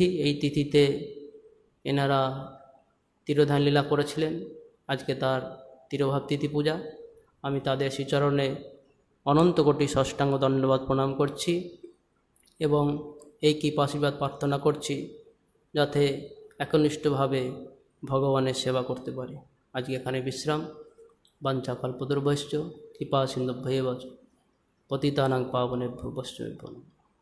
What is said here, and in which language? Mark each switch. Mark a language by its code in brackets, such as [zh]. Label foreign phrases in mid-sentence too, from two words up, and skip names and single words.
[bn] এই তিথিতে এনারা তিরোধান লীলা করেছিলেন, আজকে তার তিরোভাব তিথি পূজা। আমি তাদের শ্রীচরণে অনন্ত কোটি ষষ্ঠাঙ্গ দণ্ডবাদ প্রণাম করছি এবং এই কৃপাশীর্বাদ প্রার্থনা করছি যাতে একনিষ্ঠভাবে ভগবানের সেবা করতে পারি। আজকে এখানে বিশ্রাম। [sa] বাঞ্ছা কল্পতরুভ্যশ্চ কৃপা সিন্ধুভ্যেব চ পতিতানাং পাবনেভ্যো বৈষ্ণবেভ্যো নমঃ।